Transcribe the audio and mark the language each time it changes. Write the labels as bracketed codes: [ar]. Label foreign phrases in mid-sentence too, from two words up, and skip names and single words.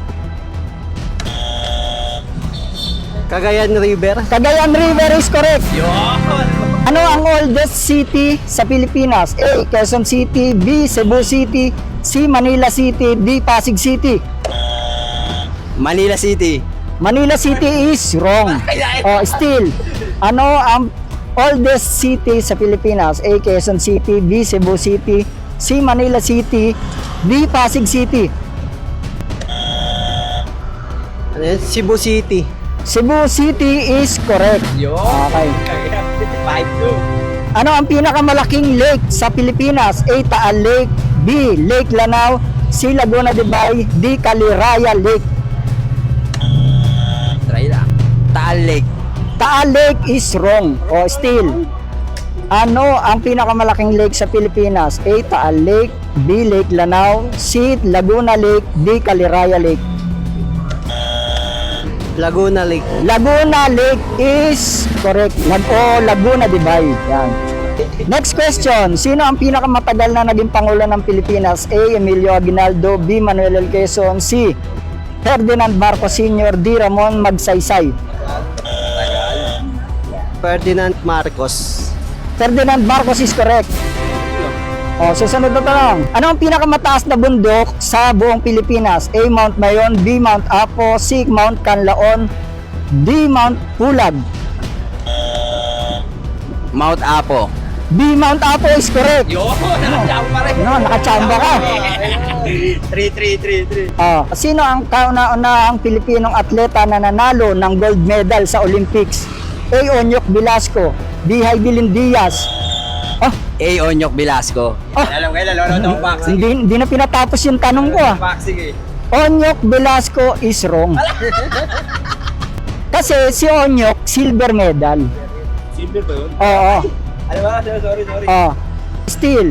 [tl] Cagayan River. Cagayan River [en] is correct. [tl] Ano ang [en] oldest city [tl] sa Pilipinas? A. Quezon City. B. Cebu City. C. Manila City. D. Pasig City. Manila City. [en] Manila City is wrong. Still, [tl] ano ang [en] oldest city [tl] sa Pilipinas? A. Quezon City. B. Cebu City. C. Manila City. D. Pasig City. Ano yan? Cebu City. [en] Cebu City is correct. Okay. 5-2. [tl] Ano ang pinakamalaking lake sa Pilipinas? A. Taal Lake. B. Lake Lanao. C. Laguna de Bay. D. Caliraya Lake. Try lang. Taal Lake. [en] Taal Lake is wrong. Still, [tl] ano ang pinakamalaking lake sa Pilipinas? A. Taal Lake. B. Lake Lanao. C. Laguna Lake. D. Caliraya Lake. Laguna Lake. [en] Laguna Lake is correct. Laguna de Bay. Yan. Next question. [tl] Sino ang pinakamatagal na naging Pangulo ng Pilipinas? A. Emilio Aguinaldo. B. Manuel L. Quezon. C. Ferdinand Marcos Sr. D. Ramon Magsaysay. Ferdinand Marcos. [en] Ferdinand Marcos is correct. [tl] Susunod na tanong. Ano ang pinakamataas na bundok sa buong Pilipinas? A. Mount Mayon. B. Mount Apo. C. Mount Canlaon. D. Mount Pulag. Mount Apo. [en] B. Mount Apo is correct. [tl] Nakachamba rin. Nakachamba ka. 3-3. Sino ang kauna-unahang Pilipinong atleta na nanalo ng [en] gold medal [tl] sa Olympics? A. Onyok Velasco. B. Heidelin Diaz. A. Onyok Velasco. Alam ko, lalo boxing. Hindi na pinatapos yung tanong ko. Boxing [en] Onyok Velasco is wrong. [tl] Kasi si Onyok, [en] silver medal. [tl] Silver ba yun? Oo. Ano ba? Sorry. Steel.